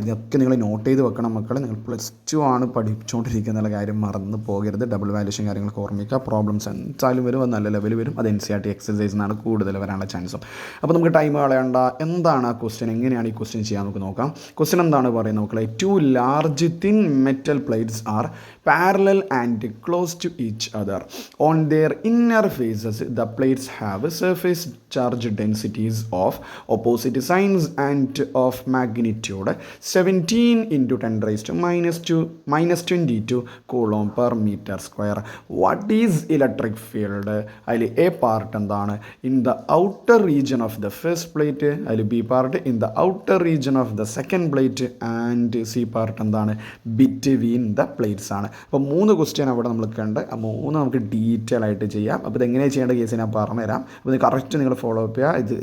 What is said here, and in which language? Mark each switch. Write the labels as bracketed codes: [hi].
[ml] ഇതൊക്കെ നിങ്ങൾ നോട്ട് ചെയ്ത് വെക്കണം മക്കളെ. നിങ്ങൾ +2 ആണ് പഠിച്ചുകൊണ്ടിരിക്കുന്ന കാര്യം മറന്ന് പോകരുത്. ഡബിൾ വാല്യൂഷൻ കാര്യങ്ങളൊക്കെ ഓർമ്മിക്കുക. പ്രോബ്ലംസ് എന്തായാലും വരും, അത് നല്ല ലെവൽ വരും. അത് എൻസിആർടി എക്സസൈസ് എന്നാണ് കൂടുതൽ വരാനുള്ള ചാൻസും. അപ്പോൾ നമുക്ക് ടൈം കളയണ്ട. എന്താണ് ആ ക്വസ്റ്റ്യൻ, എങ്ങനെയാണ് ഈ ക്വസ്റ്റ്യൻ ചെയ്യാൻ നമുക്ക് നോക്കാം. ക്വസ്റ്റ്യൻ എന്താണ് പറയുന്നത് നോക്കളെ. [en] 2 large thin metal plates are parallel and close to each other. On their inner faces, the plates have surface charge densities of opposite signs and of magnitude 17 into 10⁻² -22 coulomb per meter square. What is electric field? [ml] അതിൽ A part എന്താണ്? [en] In the outer region of the first plate. [ml] അതിൽ B part [en] In the outer region of the second plate. [ml] And C part എന്താണ്? [en] between the plates [ml] ആണ്. അപ്പോൾ 3 question അവിടെ നമ്മൾ കണ്ട്, ആ 3 നമുക്ക് ഡീറ്റെയിൽ ആയിട്ട് ചെയ്യാം. അപ്പോൾ ഇതെങ്ങനെയാണ് ചെയ്യേണ്ട കേസ് ഞാൻ പറഞ്ഞുതരാം. അപ്പോൾ ഇത് കറക്റ്റ് നിങ്ങൾ ഫോളോ അപ്പ് ചെയ്യുക.